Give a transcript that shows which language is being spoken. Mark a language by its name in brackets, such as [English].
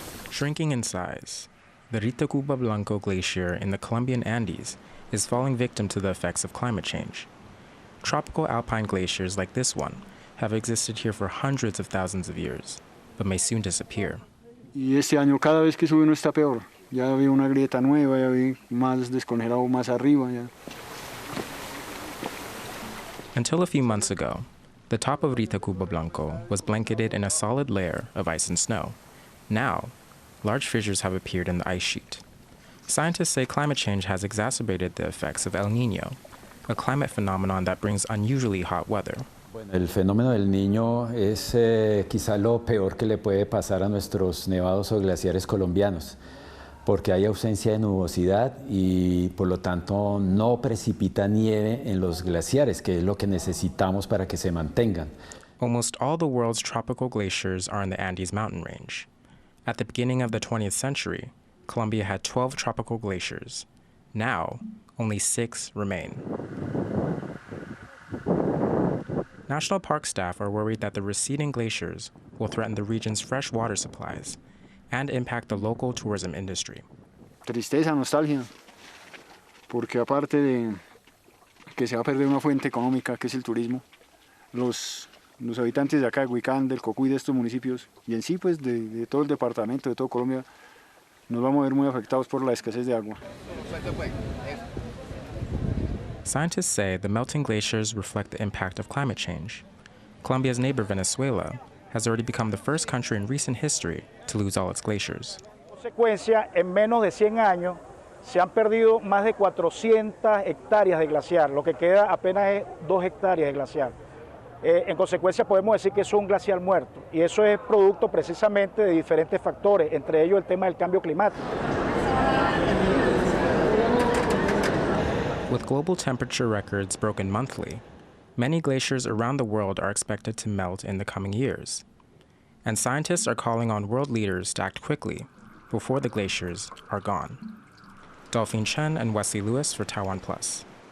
[English] Shrinking in size, the Ritacuba Blanco Glacier in the Colombian Andes is falling victim to the effects of climate change. Tropical alpine glaciers like this one have existed here for hundreds of thousands of years, but may soon disappear. [Spanish] Y este año cada vez que sube uno está peor. Ya vi una grieta nueva, ya vi más descongelado más arriba. Ya. [English] Until a few months ago, the top of Ritacuba Blanco was blanketed in a solid layer of ice and snow. Now, large fissures have appeared in the ice sheet. Scientists say climate change has exacerbated the effects of El Niño, a climate phenomenon that brings unusually hot weather. [Spanish] Bueno, el fenómeno del Niño es quizá lo peor que le puede pasar a nuestros nevados o glaciares colombianos, porque hay ausencia de nubosidad y por lo tanto no precipita nieve en los glaciares, que es lo que necesitamos para que se mantengan. [English] Almost all the world's tropical glaciers are in the Andes mountain range. At the beginning of the 20th century, Colombia had 12 tropical glaciers. Now, only 6 remain. National park staff are worried that the receding glaciers will threaten the region's fresh water supplies and impact the local tourism industry. [Spanish] Tristeza, nostalgia, porque aparte de que se va a perder una fuente económica que es el turismo, los habitantes de acá, de Huicán, del Cocuy, de estos municipios, y en sí pues de todo el departamento, de todo Colombia, nos vamos a ver muy afectados por la escasez de agua. [English] Scientists say the melting glaciers reflect the impact of climate change. Colombia's neighbor Venezuela has already become the first country in recent history to lose all its glaciers. [Spanish] Consecuencia, en menos de 100 años se han perdido más de 400 hectáreas de glaciar, lo que queda apenas es 2 hectáreas de glaciar. En consecuencia podemos decir que eso es un glaciar muerto y eso es producto precisamente de diferentes factores, entre ellos el tema del cambio climático. [English] With global temperature records broken monthly, many glaciers around the world are expected to melt in the coming years. And scientists are calling on world leaders to act quickly before the glaciers are gone. Delphine Chen and Wesley Lewis for TaiwanPlus.